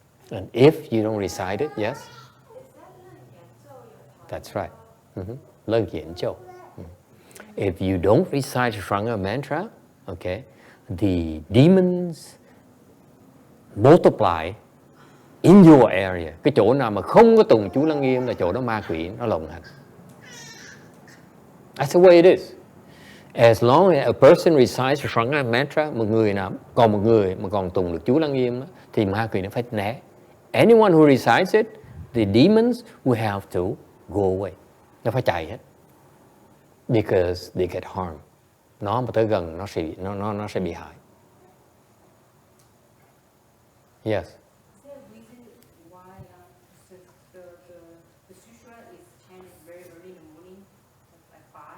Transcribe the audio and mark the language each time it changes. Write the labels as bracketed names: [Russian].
[English] And if you don't recite it, yes? That's right. Lân Diễn Châu. If you don't recite the Shurangama mantra, okay, the demons multiply in your area. [Vietnamese] Cái chỗ nào mà không có tụng chú Lăng Nghiêm là chỗ đó ma quỷ nó lộng hành. [English] That's the way it is. As long as a person recites the Shurangama mantra, [Vietnamese] một người mà còn tụng được chú Lăng Nghiêm thì ma quỷ nó phải né. [English] Anyone who recites it, the demons will have to go away. [Vietnamese] Nó phải chạy hết. [English] Because they get harmed. [Vietnamese] Nó mà tới gần nó sẽ bị hại. [English] Yes. Is there a reason why the sutra is chanted very early in the morning, like 5?